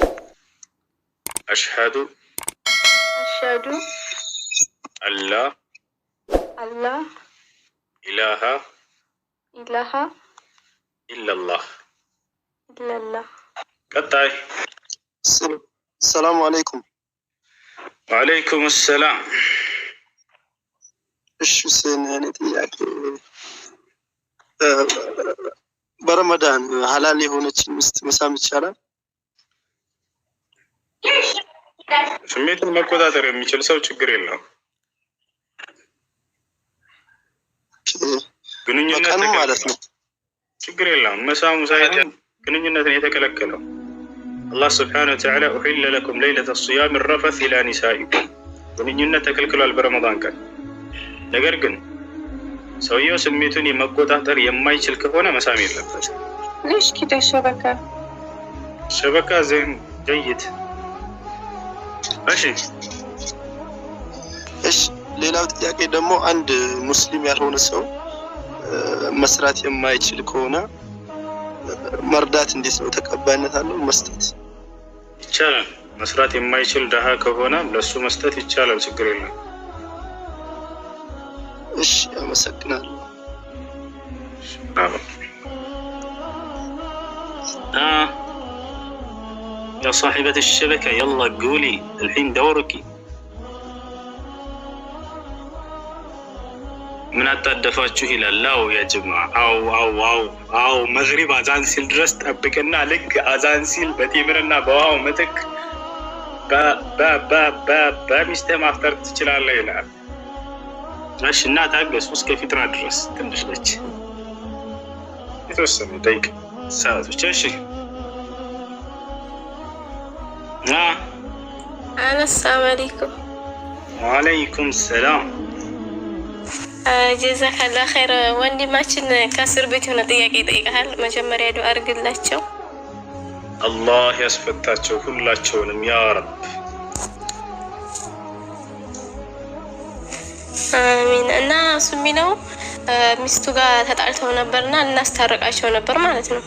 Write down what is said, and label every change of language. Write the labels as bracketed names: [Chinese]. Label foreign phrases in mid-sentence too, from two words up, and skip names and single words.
[Arabic] أشهد أن لا إله إلا الله. قطعي. السلام عليكم. وعليكم السلام. [Amharic] እሺ ሁሴን እኔ ጥያቄ በረመዳን ሐላል የሆነች ሚስት መሳም ይቻላል? ስሜትን መቆጣጠር የሚችል ሰው ችግር የለውም። ግንኙነት ማለት ነው። ችግር የለውም። መሳሙ ሳይሆን ግንኙነትን የተከለከለው [Arabic] الله سبحانه وتعالى أحل لكم ليلة الصيام الرفث إلى نسائكم [Amharic] ግንኙነት ተከልክሏል በረመዳን ቀን። ነገር ግን ሰውየው ስሜቱን የመቆጣጠር የማይችል ከሆነ መሳም የለበትም። [Arabic] ليش كده ሸበካ زين جيد። [Amharic] እሺ ሌላው ጥያቄ ደግሞ አንድ ሙስሊም ያልሆነ ሰው መስራት የማይችል ከሆነ መርዳት እንዴት ነው? ተቀባይነት አለው? መስጠት ይቻላል። መስራት የማይችል ደሃ ከሆነ ለሱ መስጠት ይቻላል፣ ችግር የለም። እሺ አመሰግናለሁ። [Arabic] يا صاحبة الشبكة يلا قولي الحين دورك. [Amharic] من አጣደፋችሁ ይላል። ላው [Arabic] يا جماعة [Amharic] አው መግሪብ አዛን ሲል ድረስ ጠብቅና ልክ አዛን ሲል በቴምርና በውሃው ምትክ በሚስት ማፍጠር ትችላለህ ይላል። እሺ እና ታገሱ እስከ ፊጥራ ድረስ ትንሽ ነች፣ የተወሰኑ ደቂቃ ሰዓቶች። እሺ [Arabic] السلام عليكم. وعليكم السلام. جزاك الله خير። [Amharic] ወንድማችን ከእስር ቤት የሆነ ጥያቄ ይጠይቃል። መጀመሪያ ዱዓ አድርግላቸው። አላህ ያስፈታቸው ሁላቸውንም [Arabic] يا رب። [Amharic] አሚን። እና እሱ የሚለው ሚስቱ ጋር ተጣልተው ነበርና እናስታርቃቸው ነበር ማለት ነው።